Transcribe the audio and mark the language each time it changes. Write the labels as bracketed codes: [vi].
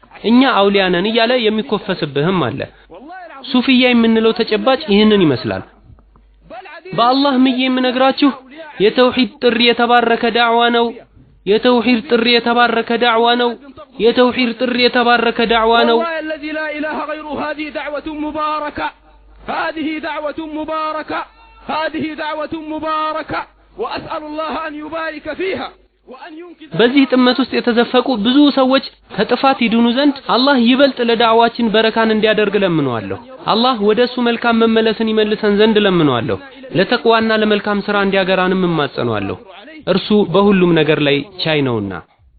[am] እኛ አውሊያ ነን እያለ የሚኮፈስብህም አለ። ሱፊያ የምንለው ተጨባጭ ይህንን ይመስላል። በአላህ ምዬ የምነግራችሁ የተውሂድ ጥሪ የተባረከ ዳዕዋ ነው። የተውሂድ ጥሪ የተባረከ ዳዕዋ ነው። የተውሂድ ጥሪ የተባረከ ዳዕዋ ነው። [ar] والله الذي لا إله غيره هذه دعوة مباركة هذه دعوة مباركة هذه دعوة مباركة وأسأل الله أن يبارك فيها وأن ينقذ [am] በዚህ ጥመት ውስጥ የተዘፈቁ ብዙ ሰዎች ከጥፋት ይድኑ ዘንድ አላህ ይበልጥ ለዳዕዋችን በረካን እንዲያደርግ ለምነዋለሁ። አላህ ወደሱ መልካም መመለስን ይመልሰን ዘንድ ለምነዋለሁ። ለተቅዋና ለመልካም ሥራ እንዲያገራንም እማጸነዋለሁ። እርሱ በሁሉም ነገር ላይ ቻይ ነውና።